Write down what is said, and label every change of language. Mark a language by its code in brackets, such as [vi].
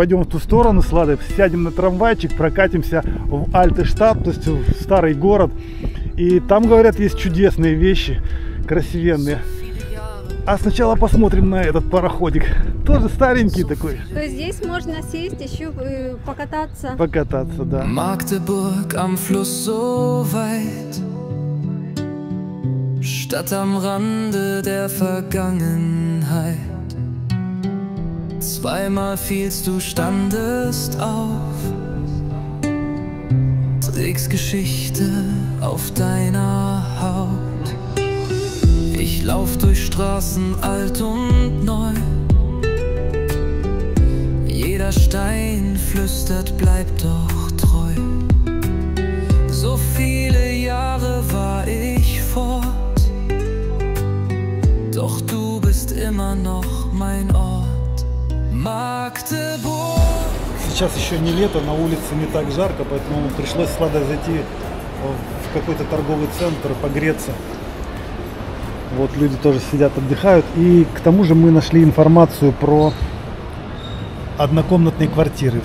[ru] Пойдем в ту сторону с Ладой, сядем на трамвайчик, прокатимся в Альтештадт, то есть в старый город. И там, говорят, есть чудесные вещи, красивенные. А сначала посмотрим на этот пароходик. Тоже старенький такой. То есть здесь можно сесть, еще покататься. Покататься, да. [de] Magdeburg am Fluss so weit, Stadt am Rande der Vergangenheit. Zweimal fielst du, standest auf, trägst Geschichte auf deiner Haut. Ich lauf durch Straßen alt und neu, jeder Stein flüstert, bleib doch treu. So viele Jahre war ich fort, doch du bist immer noch mein Ort, Magdeburg. [ru] Сейчас еще не лето, на улице не так жарко, поэтому пришлось с Ладой зайти в какой-то торговый центр, погреться. Вот люди тоже сидят, отдыхают. И к тому же мы нашли информацию про однокомнатные квартиры.